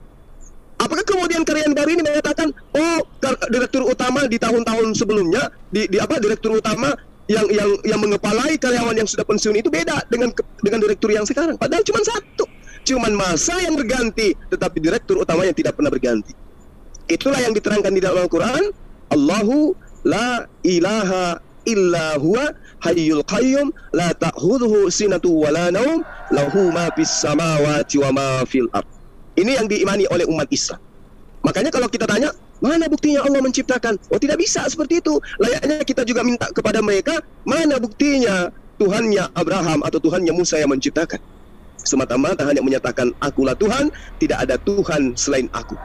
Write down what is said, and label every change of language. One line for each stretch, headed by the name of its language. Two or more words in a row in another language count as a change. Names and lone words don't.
Indonesian: Apakah kemudian karyawan baru ini mengatakan, direktur utama di tahun-tahun sebelumnya, direktur utama yang mengepalai karyawan yang sudah pensiun itu beda dengan direktur yang sekarang? Padahal cuma satu, cuma masa yang berganti, tetapi direktur utamanya tidak pernah berganti. Itulah yang diterangkan di dalam Al-Quran,
Arabic: الله لا إله إلا هو الحي القيوم لا تأخذه سنة ولا نوم له ما في السماوات وما في الأرض.
Indonesian: Ini yang diimani oleh umat Islam. Makanya kalau kita tanya, mana buktinya Allah menciptakan? Tidak bisa seperti itu. Layaknya kita juga minta kepada mereka, mana buktinya Tuhannya Abraham atau Tuhannya Musa yang menciptakan? Semata-mata hanya menyatakan, akulah Tuhan, tidak ada Tuhan selain aku.